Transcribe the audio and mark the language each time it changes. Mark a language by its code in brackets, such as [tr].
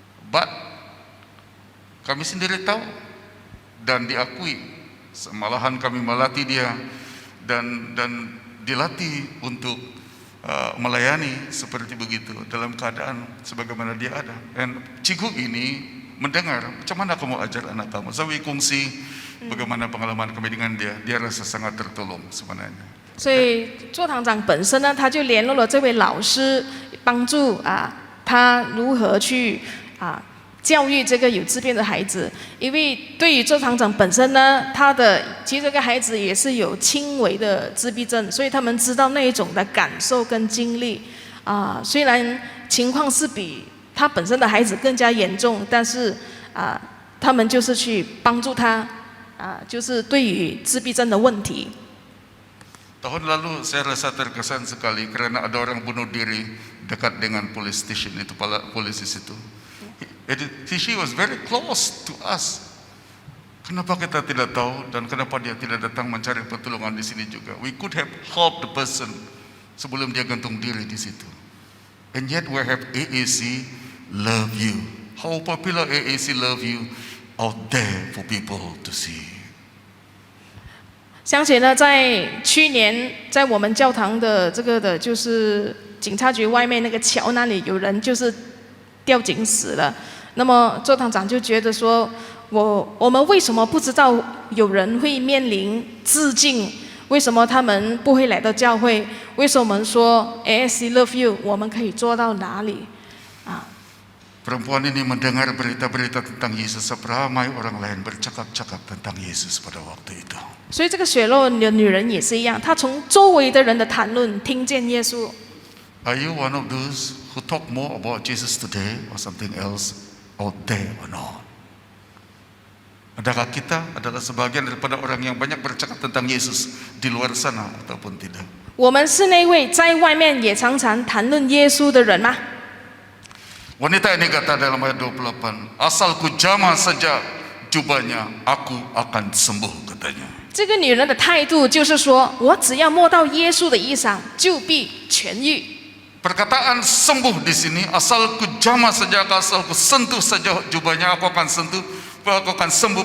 [ms] But kami sendiri tahu dan diakui, malahan kami melatih dia dan dilatih untuk melayani seperti begitu dalam keadaan sebagaimana dia ada. Dan cikgu ini mendengar, macam mana kamu ajar anak kamu? Saya kongsi bagaimana pengalaman kami dengan dia. Dia rasa sangat tertolong sebenarnya. [zh] 所以座堂长本身呢，他就联络了这位老师，帮助他如何去教育这个有自闭的孩子。因为对于座堂长本身呢，其实这个孩子也是有轻微的自闭症，所以他们知道那一种的感受跟经历。虽然情况是比他本身的孩子更加严重，但是他们就是去帮助他就是对于自闭症的问题。 [ms] Tahun lalu saya rasa terkesan sekali karena ada orang bunuh diri dekat dengan police station itu, polisi situ. [en] She was very close to us. [ms] Kenapa kita tidak tahu dan kenapa dia tidak datang mencari pertolongan di sini juga? [en] We could have helped the person [ms] sebelum dia gantung diri di situ. [en] And yet we have AAC love you. How popular AAC love you out there for people to see. [zh] 想起呢，在去年在我们教堂的这个的，就是警察局外面那个桥那里，有人就是吊颈死了。那么座堂长就觉得说，我们为什么不知道有人会面临自尽？为什么他们不会来到教会？为什么我们说 ASC Love You， 我们可以做到哪里？ [ms] Perempuan ini mendengar berita-berita tentang Yesus, ramai orang lain bercakap-cakap tentang Yesus pada waktu itu. [zh] 所以这个血肉的女人也是一样，她从周围的人的谈论听见耶稣。 [en] Are you one of those who talk more about Jesus today or something else out there or not? [ms] Adakah kita adalah sebagian daripada orang yang banyak bercakap tentang Yesus di luar sana ataupun tidak? [zh] 我们是那位在外面也常常谈论耶稣的人吗？ [ms] Wanita ini kata dalam ayat 28, asalku jamah saja jubahnya, aku akan sembuh katanya. [zh] 这个女人的态度就是说，我只要摸到耶稣的衣裳，就必痊愈。 [ms] Perkataan sembuh di sini, asalku jamah saja, asalku sentuh saja jubahnya, aku akan sembuh.